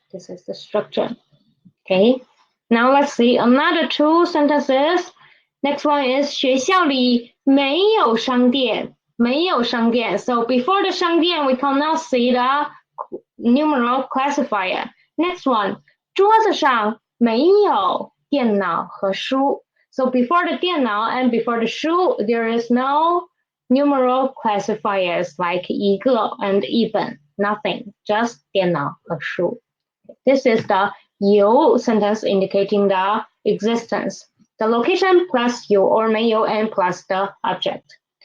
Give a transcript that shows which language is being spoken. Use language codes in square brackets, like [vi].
[en] Okay, now let's see another two sentences. Next one is [zh] 学校里没有商店. [en] So before the 商店, we cannot see the numeral classifier. Next one, [zh] 桌子上没有电脑和书. [en] So before the 电脑 and before the 书, there is no numeral classifiers like 一个 and 一本, nothing, just [zh] 电脑和书. [en] This is the 有 sentence indicating the existence. The location plus 有 or 没有 and plus the object.